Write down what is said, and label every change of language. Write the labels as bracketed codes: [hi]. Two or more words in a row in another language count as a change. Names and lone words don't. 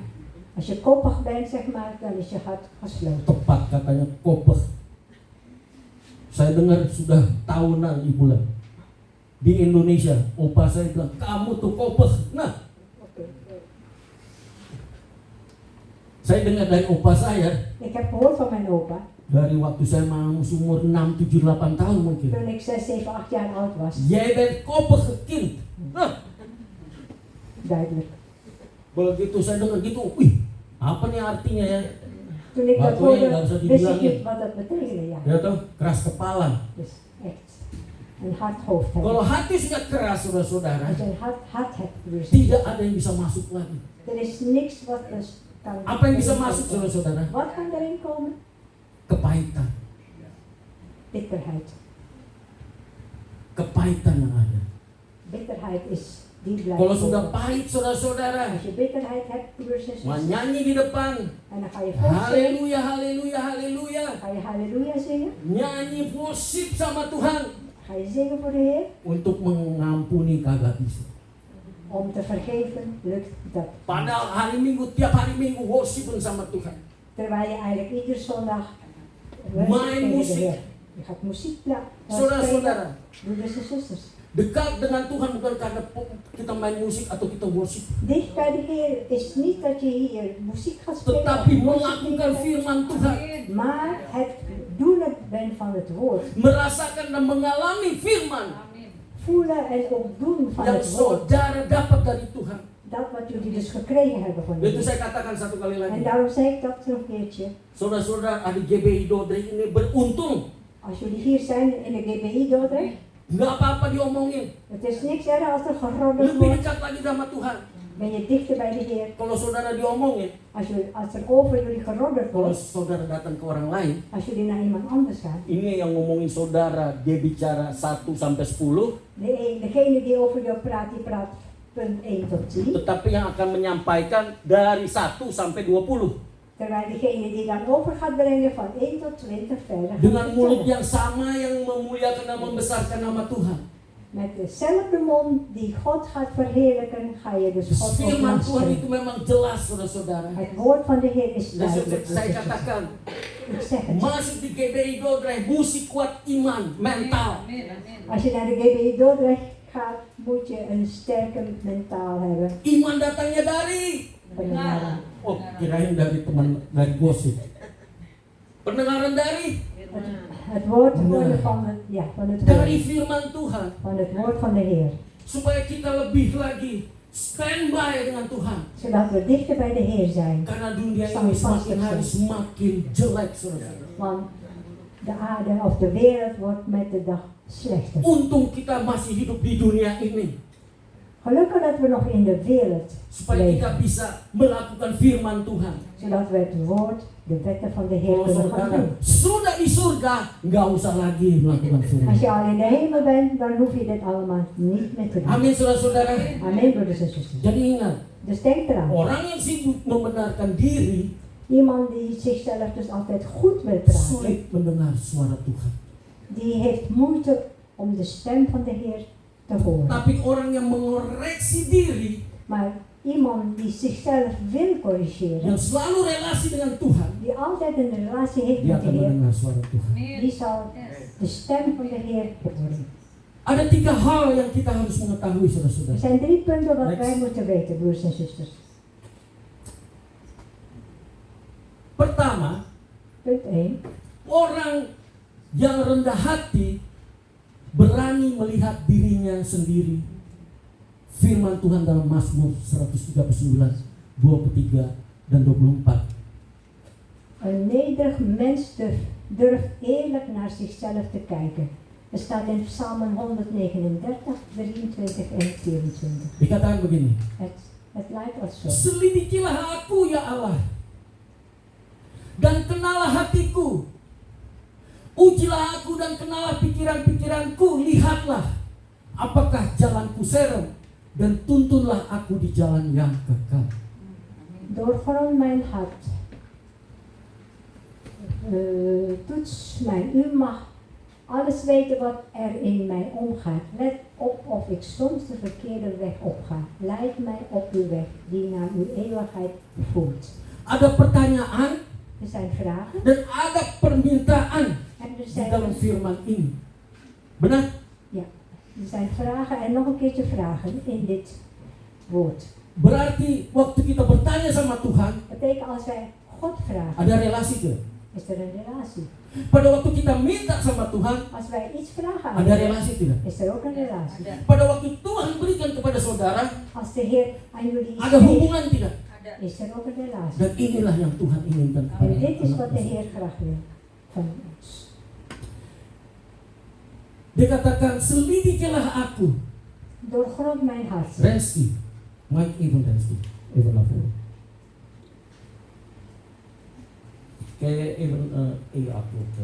[nl] als je koppig bent, zeg maar, dan is je hart gesloten. [id] Tepat katanya kopeh. Saya dengar sudah tahunan ibulan di Indonesia, opa saya bilang kamu tuh kopeh. Nah, saya dengar dari opa saya [nl] Ik heb gehoord van mijn opa, [id] dari waktu saya masih umur 6, 7, 8 tahun mungkin. [nl] toen ik 6, 7, 8 jaar oud was. Jij bent kopeh kind. Nah, Duidelijk. [id] begitu saya dengar gitu, wih, apa nih artinya ya? [nl] Toen ik dat Wat wil je? hoorde, Dat is wat die wist ik [id] bilangin. [nl] niet wat dat betekende. Ja. [id] Ya tuh, keras kepala. [nl] Dus echt een hard hoofd [id] Kalau [nl] hebben. [id] hati sudah keras, saudara-saudara, [nl] Als je een hart hebt, dus [id] tidak ada yang bisa masuk lagi. [nl] er is niks wat kan. [id] Apa yang bisa masuk, saudara-saudara? [nl] Wat kan erin komen? [id] Kepahitan. [nl] Bitterheid. [id] Kepahitan yang ada. [nl] Bitterheid is die blijft. [id] Kalau sudah [nl] over. [id] pahit, saudara-saudara, [nl] Als je bitterheid hebt, broers en [id] mau [nl] zusters, [id] nyanyi di depan, [nl] en dan ga je vol zingen, [id] haleluya, haleluya, haleluya, [nl] ga je halleluja zingen, [id] nyanyi worship sama Tuhan, [nl] ga je zingen voor de Heer, [id] untuk mengampuni kagak bisa. [nl] om te vergeven, lukt dat. [id] Padahal hari Minggu, tiap hari Minggu worship sama Tuhan. [nl] Terwijl je eigenlijk iedere zondag [id] Main [nl] tegen de muziek. Heer. Je gaat muziek [id] Saudara-saudara, [nl] broeders en zusters. [id] dekat dengan Tuhan bukan karena kita main musik atau kita worship, [nl] Dicht bij de Heer is niet dat je hier muziek gaat spelen, [id] tetapi [nl] of [id] melakukan firman Tuhan, [nl] maar het doen bent van het woord. [id] merasakan dan mengalami firman [nl] Voelen en ook doen van [id] yang [nl] het woord. [id] saudara dapat dari Tuhan. [nl] Dat wat jullie dus gekregen hebben van de [id] Itu [nl] Heer. [id] saya katakan satu kali [nl] En [id] lagi. [nl] daarom zei ik dat nog een keertje. [id] Saudara-saudara adik GBI Dordrecht ini beruntung. [nl] Als jullie hier zijn in de GBI Dordrecht, [id] Nggak apa-apa diomongin. [nl] het is niks erg als er geroddeld [id] Lebih [nl] wordt. [id] dekat lagi sama Tuhan. [nl] Ben je dichter bij de Heer. [id] Kalau saudara diomongin, [nl] Als er over jullie geroddeld [id] kalau [nl] wordt, [id] saudara datang ke orang lain, [nl] als jullie naar iemand anders gaan, [id] ini yang ngomongin saudara, dia bicara 1 sampai 10, [nl] degene die over jou praat, die praat punt 1 tot 10. [id] tetapi yang akan menyampaikan dari 1 sampai 20. [nl] Terwijl diegene die dan over gaat brengen van 1 tot 20 verder gaat [id] Dengan mulut [nl] vertellen. [id] yang sama yang memuliakan dan membesarkan nama Tuhan. [nl] Met dezelfde mond die God gaat verheerlijken, ga je dus God [id] Firman Tuhan [nl] opblazen. [id] itu memang jelas, saudara-saudara. [nl] Het woord van de Heer is [id] Dan [nl] duidelijk. [id] seperti saya katakan, [nl] Ik zeg het. [id] masuk di GBI Dordrecht, mesti kuat iman, mental. [nl] Als je naar de GBI Dordrecht gaat, moet je een sterke mentaal hebben. [id] Iman datangnya dari, Pendengaran. oh kirain dari teman, dari gosip. Pendengaran dari [nl] Het woord [id] Benar. [nl] van het [id] dari [nl] woord. [id] firman Tuhan. [nl] Van het woord van de Heer. [id] Supaya kita lebih lagi standby dengan Tuhan. [nl] Zodat we dichter bij de Heer zijn. [id] Karena dunia ini semakin hari semakin jelek, saudara. [nl] Want de aarde of de wereld wordt met de dag slechter. [id] Untung kita masih hidup di dunia ini. [nl] Gelukkig dat we nog in de wereld [id] Supaya kita [nl] leven. [id] bisa melakukan firman Tuhan. [nl] Zodat we het woord, de wetten van de Heer [id] Kalau [nl] kunnen gaan [id] saudara [nl] doen. [id] sudah di surga, nggak usah lagi melakukan firman. [nl] Als je al in de hemel bent, dan hoef je dit allemaal niet meer te doen. [id] Amin, saudara-saudara. [nl] Amen, broeders en zusters. [id] Jadi ingat, [nl] Dus denk eraan. [id] orang yang sibuk membenarkan diri [nl] Iemand die zichzelf dus altijd goed wil praten, [id] sulit mendengar suara Tuhan. [nl] die heeft moeite om de stem van de Heer te horen. [id] Tapi orang yang mengoreksi diri, [nl] Maar iemand die zichzelf wil corrigeren, [id] yang selalu relasi dengan Tuhan, [nl] die altijd een relatie heeft [id] dia [nl] met de [id] akan [nl] Heer, [id] mendengar suara Tuhan. [nl] die zal de stem van de Heer horen. [id] Ada 3 hal yang kita harus mengetahui, [nl] Er [id] saudara-saudara. [nl] zijn 3 punten wat [en] Next. [nl] wij moeten weten, broers en zusters. [id] Pertama, [nl] Punt 1. [id] orang yang rendah hati berani melihat dirinya sendiri. Firman Tuhan dalam Mazmur 139, 23 dan 24. [nl] Een nederig mens durft eerlijk naar zichzelf te kijken. Er staat in Psalmen 139, 23 en 24. [id] Dikatakan begini, [nl] Het lijkt als zo. [id] selidikilah aku ya Allah, dan kenalah hatiku. Ujilah aku dan kenalah pikiran-pikiranku. Lihatlah apakah jalanku serem, dan tuntunlah aku di jalan yang kekal. [nl] Doorgrond mijn hart. Toets mij. U mag alles weten wat er in mij omgaat. Let op of ik soms de verkeerde weg opga. Leid mij op uw weg die naar uw eeuwigheid voert. [id] Ada pertanyaan [nl] Er zijn vragen [id] dan ada permintaan [nl] en er [id] di [nl] zijn, [id] dalam firman ini. Benar? [nl] er zijn vragen en nog een keertje vragen in dit woord. [id] Berarti waktu kita bertanya sama Tuhan, [nl] Dat betekent als wij God vragen, [id] ada relasi tuh. [nl] is er een relatie. [id] Pada waktu kita minta sama Tuhan, [nl] Als wij iets vragen aan [id] ada [nl] hem, [id] relasi tidak? [nl] is er ook een relatie. [id] Pada waktu Tuhan berikan kepada saudara, [nl] Als de Heer aan jullie iets [id] ada [nl] geeft, [id] hubungan tidak? [nl] is er ook een relatie. [id] Dan inilah yang Tuhan inginkan kepada [nl] En dit is wat de [id] anak-anaknya. [nl] Heer graag wil van ons. [id] Dia katakan, selidikilah aku. [nl] Doorgrond mijn hart. Rensky, Mike even Rensky, even Lavoro. Kayak even aku.